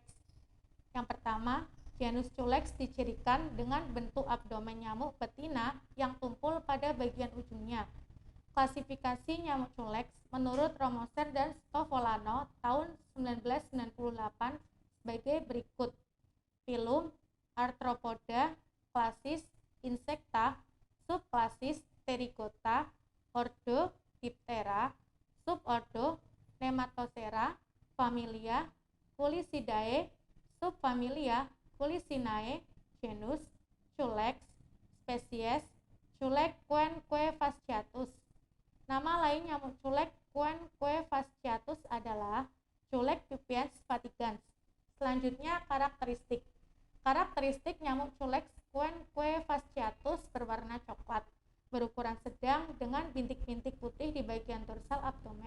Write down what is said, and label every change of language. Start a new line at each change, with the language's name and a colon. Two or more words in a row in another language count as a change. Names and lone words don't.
Indonesian: Yang pertama, genus culex dicirikan dengan bentuk abdomen nyamuk betina yang tumpul pada bagian ujungnya. Klasifikasi nyamuk culex menurut Romoser dan Stovolano tahun 1998 sebagai berikut: filum, Arthropoda, klasis, Insecta, subklasis, Pterygota, ordo, Diptera, subordo, Nematocera, familia, Culicidae, subfamilia, Culicinae, genus, culex, spesies, Culex fasciatus. Nama lain nyamuk culex fasciatus adalah Culex pipiens fatigans. Selanjutnya karakteristik. Karakteristik nyamuk Culex fasciatus berwarna coklat, berukuran sedang dengan bintik-bintik putih di bagian dorsal abdomen.